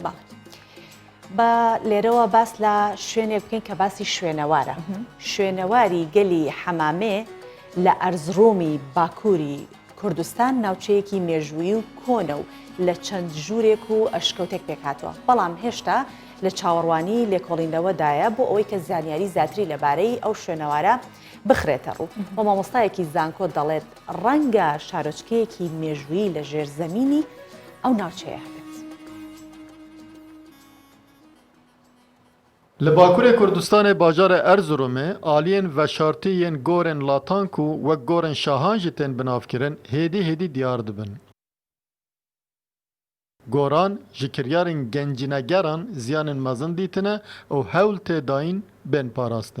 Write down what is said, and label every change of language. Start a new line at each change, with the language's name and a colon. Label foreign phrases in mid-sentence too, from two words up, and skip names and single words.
Central Kurdish: بە لێرەوە باس لە شوێنێک بکەین کە باسی شوێنەوارە شوێنەواری گەلی حەمامێ لە ئەرزڕۆمی باکووری کوردستان ناوچەیەکی مێژووی و کۆنە و لە چەند ژوورێک و ئەشکەوتێک پێکاتەوە بەڵام هێشتا لە چاوەڕوانی لێکۆڵیندەوەدایە بۆ ئەوەی کە زانیاری زیاتری لەبارەی ئەو شوێنەوارە بخرێتە ڕوو بۆ مامۆستایەکی زانکۆ دەڵێت ڕەنگە شارۆچکەیەکی مێژووی لە ژێرزەمینی ئەو ناوچەیە هەبێت.
Kurdish: Li Bakurê Kurdistanê bajarê Erzurumê aliyên veşartî yên gorên Latank û wek gorên Şahan jî tên binavkirin hêdî diyar dibin. Goran ji kiryarên gencînegeran ziyanên mezin dîtine û hewl tê dayîn bên parastin.